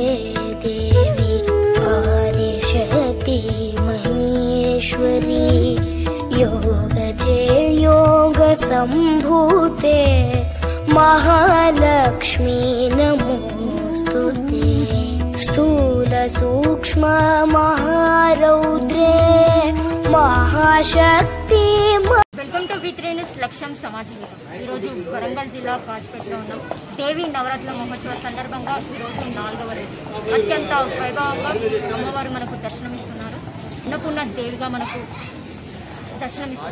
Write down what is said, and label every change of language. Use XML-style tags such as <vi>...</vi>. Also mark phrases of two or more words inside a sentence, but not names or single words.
<sa>देवी आदिशक्ति महेश्वरी योगजे योग संभूते महालक्ष्मी नमोस्तुते स्थूल सूक्ष्म महारौद्रे महाशक्ति।</sa> <en>welcome to</en> <te>V3 న్యూస్ లక్ష్యం సమాజం. ఈరోజు వరంగల్ జిల్లా కాజ్పేటలో ఉన్నాం. దేవి నవరాత్రుల మహోత్సవ సందర్భంగా ఈరోజు 4వ రోజు అత్యంత వైభవంగా అమ్మవారు మనకు దర్శనమిస్తున్నారు. అన్నపూర్ణ దేవిగా మనకు దర్శనమిస్తున్నారు.</te>